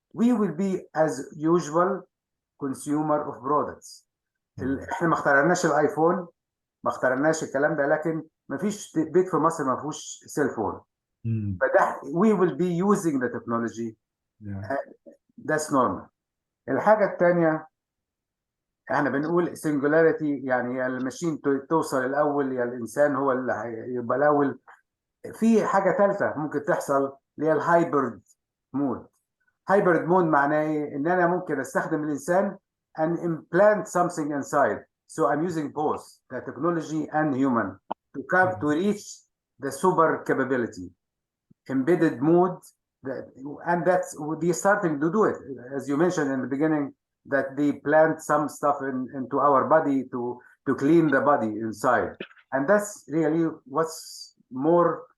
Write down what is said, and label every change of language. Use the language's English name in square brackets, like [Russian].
[English] We will be as usual consumer of products. [Arabic] احنا ما اخترعناش الايفون، ما اخترعناش الكلام ده، لكن ما فيش بيت في مصر ما فيهوش سيل فون. فده [English] we will be using the technology. That's normal. [Arabic] الحاجة الثانية، احنا بنقول singularity، يعني يا الماشين توصل الأول يا الإنسان هو اللي هيبقى الأول. في حاجة ثالثة ممكن تحصل اللي هي الهايبرد مود. هايبرد مود معناه إيه؟ إن أنا ممكن أستخدم الإنسان [English] and implant something inside. So I'm using both the technology and human to reach the super capability. Embedded mode, and that's they starting to do it, as you mentioned in the beginning, that they plant some stuff into our body to clean the body inside, and that's really what's more